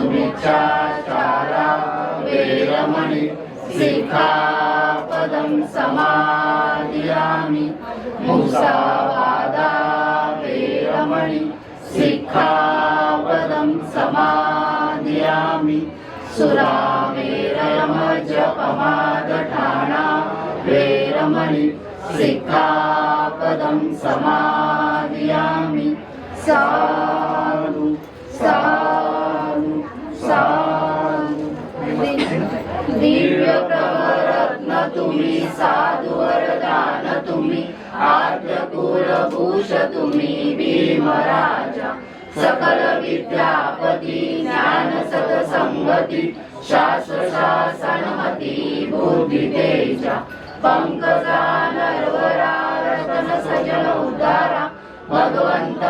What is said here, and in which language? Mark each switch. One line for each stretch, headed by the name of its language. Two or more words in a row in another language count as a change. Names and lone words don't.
Pali: मिच्छाचारा वेरमणि सिक्खापदं समादियामि मुसावादा वेरमणि सिक्खापदं समादियामि सुरामेरयमजपमादठाना वेरमणि सिक्खापदं समादियामि साधु साधु साधु
Marathi: दिव्य प्रवरत्न तुम्ही साधु वरदान तुम्ही आद्य कुलभूष तुम्ही भीमराजा सकल विद्यापती ज्ञान सतसंगती शास्त्र शासनमती बुद्धि तेजा पंकजा नरवरा रतन सजन उद्धारा भगवंता